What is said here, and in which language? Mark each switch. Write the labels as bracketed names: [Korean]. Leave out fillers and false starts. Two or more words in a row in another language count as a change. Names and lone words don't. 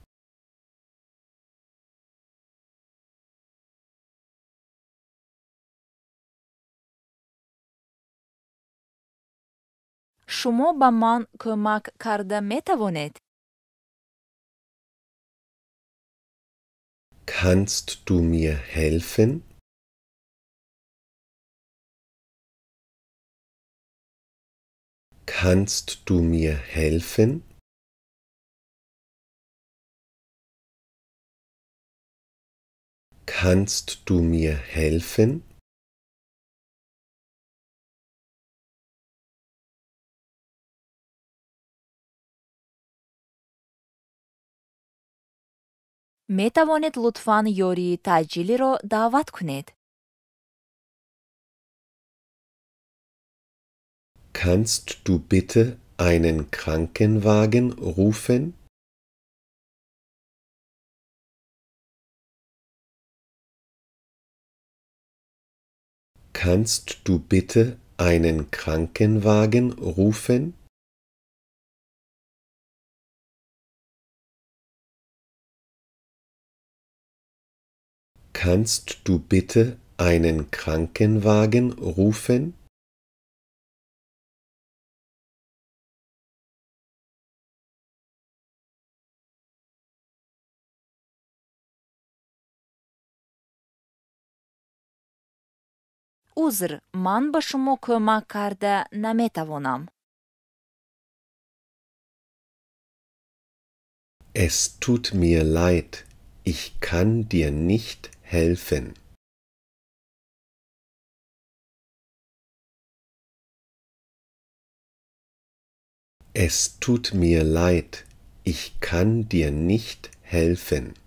[Tajik] шумо ба ман кӯмак карда метавонед? [German] Kannst du mir helfen? Kannst du mir helfen? Kannst du mir helfen? [Tajik] метавонед лутфан ёрии таъҷилиро даъват кунед? [German] Kannst du bitte einen Krankenwagen rufen? Kannst du bitte einen Krankenwagen rufen? Kannst du bitte einen Krankenwagen rufen? [Tajik] узр, ман ба шумо кӯмак карда наметавонам. [German] Es tut mir leid, ich kann dir nicht helfen. Es tut mir leid, ich kann dir nicht helfen.